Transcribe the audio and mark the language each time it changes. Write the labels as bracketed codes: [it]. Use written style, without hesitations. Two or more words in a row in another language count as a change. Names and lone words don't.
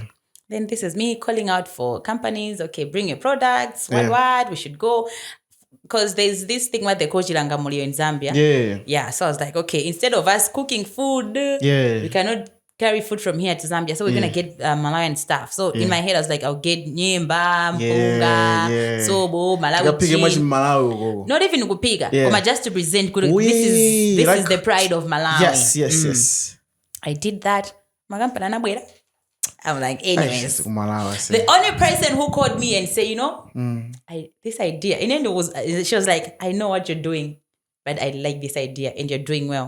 [en] Then this is me calling out for companies. Okay, bring your products. What? We should go. Because there's this thing where they call Chilangamulio in Zambia. Yeah. So I was like, okay, instead of us cooking food, we cannot carry food from here to Zambia. So we're going to get Malawian stuff. So in my head, I was like, I'll get nyemba, mpunga, sobo, Malawi. Not even kupiga. Just to present. This is the pride of Malawi. Yes. I did that. I'm like, anyways. The only person who called me and said, this idea. And then she was like, I know what you're doing, but I like this idea and you're doing well.